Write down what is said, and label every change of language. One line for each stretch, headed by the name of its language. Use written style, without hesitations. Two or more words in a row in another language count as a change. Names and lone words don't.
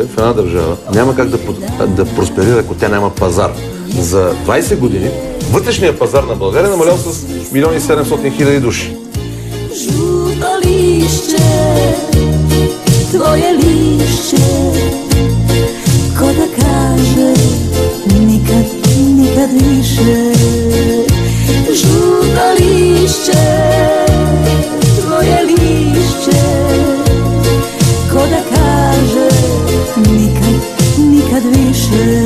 Bulgarian: в една държава няма как да просперира, ако тя няма пазар. За 20 години вътрешният пазар на България намалял с 1 700 000 души.
Croatian: Žuto lišće, tvoje lišće, ko da kaže nikad, nikad više. Žuto lišće, tvoje lišće, ko da kaže nikad, nikad više.